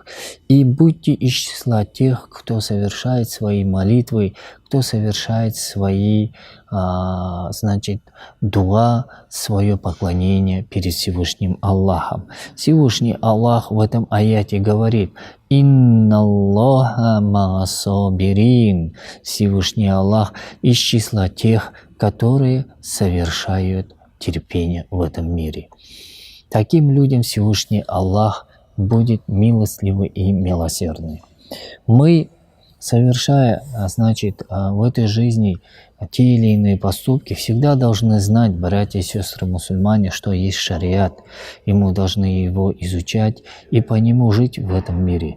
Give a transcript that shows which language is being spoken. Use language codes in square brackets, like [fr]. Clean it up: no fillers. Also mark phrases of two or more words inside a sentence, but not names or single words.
[ru] И будьте из числа тех, кто совершает свои молитвы, кто совершает свои, дуа, свое поклонение перед Всевышним Аллахом. Всевышний Аллах в этом аяте говорит: [ar] «إن الله مع الصابرين». [ru] Всевышний Аллах из числа тех, которые совершают терпение в этом мире. Таким людям Всевышний Аллах будет милостливый и милосердный. Мы, совершая, в этой жизни те или иные поступки, всегда должны знать, братья и сестры мусульмане, что есть шариат, и мы должны его изучать и по нему жить в этом мире.